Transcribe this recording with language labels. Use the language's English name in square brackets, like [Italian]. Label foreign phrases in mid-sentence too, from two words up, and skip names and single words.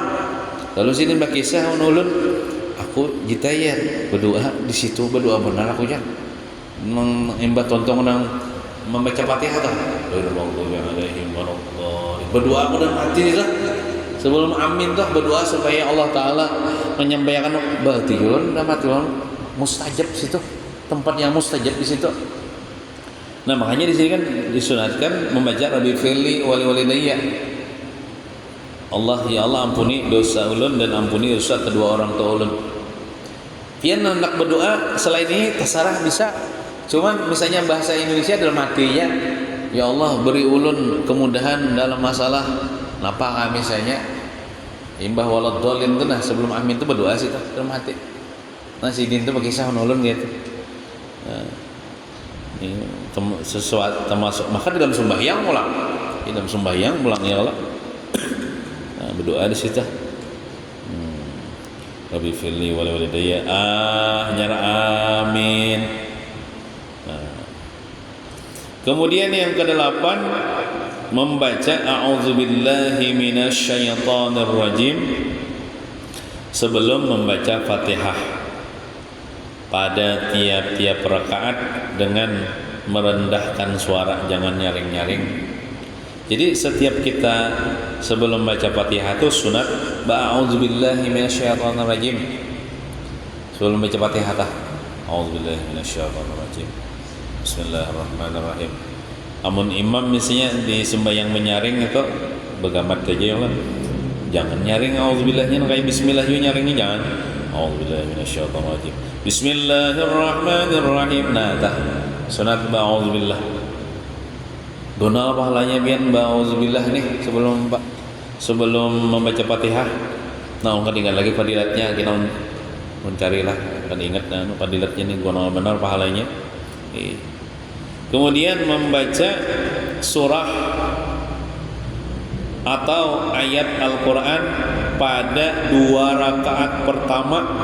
[Banjar] Lalu sini bakisah ulun, aku jitaya berdoa di situ, berdoa benar aku kan mengimbah tontong nang membaca Fatihah tuh berdoa benar hati lah sebelum amin tuh berdoa supaya Allah Taala menyampaikan berarti ulun dapat ulun mustajab situ, tempat yang mustajab di situ. [Indonesian] Nah makanya di sini kan disunatkan membaca [Arabic] رب اغفر لي ولوالدي. [Banjar] Allah ya Allah ampuni dosa ulun dan ampuni dosa kedua orang tua ulun. Pian hendak berdoa selain ini terserah bisa. Cuman misalnya bahasa Indonesia dalam hatinya, ya Allah beri ulun kemudahan dalam masalah napa misalnya imbah waladdallin itu nah sebelum amin itu berdoa sih dalam hati. Nah si din itu berkisah ulun gitu. Nah, ini sesuatu termasuk maka dalam sembahyang ulang. [Indonesian] Di dalam sembahyang ulang ya Allah. Nah, berdoa di situ. [Arabic] رب اغفر لي ولوالدي nyara amin. [Indonesian] Nah. Kemudian yang ke-8 membaca [Arabic] أعوذ بالله من الشيطان الرجيم [Indonesian] sebelum membaca Fatihah pada tiap-tiap rakaat dengan merendahkan suara, jangan nyaring-nyaring. Jadi setiap kita sebelum baca Fatihah itu sunat [Arabic] أعوذ بالله من الشيطان الرجيم. [Indonesian] Sebelum baca Fatihah tah [Arabic] أعوذ بالله من الشيطان الرجيم. بسم الله الرحمن الرحيم. [Banjar] Amun imam misalnya di sembahyang menyaring itu begamat aja ya kan. [Indonesian] Jangan nyaring a'udzubillahnya kayak bismillah juga nyaringnya jangan. [Arabic] أعوذ بالله من الشيطان الرجيم. بسم الله الرحمن الرحيم. [Banjar] Nah tah sunat ba'udzubillah. Dona pahalanya bian ba'udzubillah nih sebelum membaca Fatihah. [Indonesian] Nah, ketinggal lagi fadilatnya kita mencarilah kan ingat fadilatnya nih guna benar pahalanya. Kemudian membaca surah atau ayat Al-Qur'an pada 2 rakaat pertama.